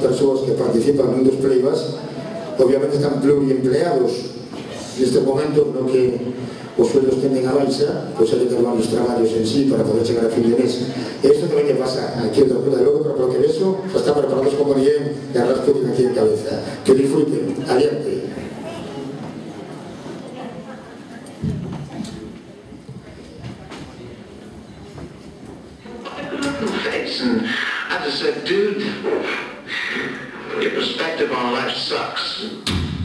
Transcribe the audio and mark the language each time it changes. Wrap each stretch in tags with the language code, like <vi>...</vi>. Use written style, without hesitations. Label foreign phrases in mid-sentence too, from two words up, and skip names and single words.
<gl>persoas que participan nun dos playbacks obviamente están pluriempleados neste momento no que os sueldos tenden a baixa, pois hai que ter varios traballos en sí para poder chegar a fin de mes. E isto tamén que pasa aquí en Torpeda de Logo, pero polo que vexo xa está preparados como bien e Rasputin aquí en cabeza. Que disfruten, adiante.</gl> <en>And I just said, dude, your perspective on life sucks.</en>